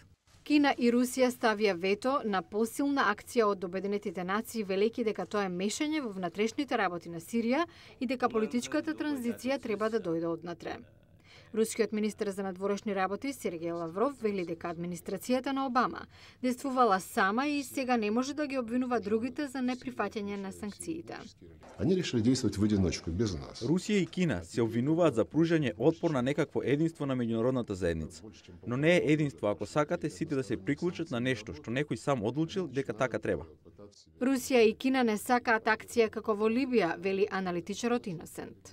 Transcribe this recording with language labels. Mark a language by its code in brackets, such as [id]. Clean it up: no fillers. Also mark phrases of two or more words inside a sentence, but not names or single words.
[mk] Кина и Русија ставија вето на посилна акција од Обединетите нации, велејќи дека тоа е мешање во внатрешните работи на Сирија и дека политичката транзиција треба да дојде однатре. Рускиот министер за надворешни работи Сергеј Лавров вели дека администрацијата на Обама действувала сама и сега не може да ги обвинува другите за неприфаќање на санкциите. [ru] Они решили действовать в одиночку, без нас. [mk] Русија и Кина се обвинуваат за пружање отпор на некакво единство на меѓународната заедница. Но не е единство ако сакате сите да се приклучат на нешто што некој сам одлучил дека така треба. Русија и Кина не сакаат акција како во Либија, вели аналитичарот Иносент.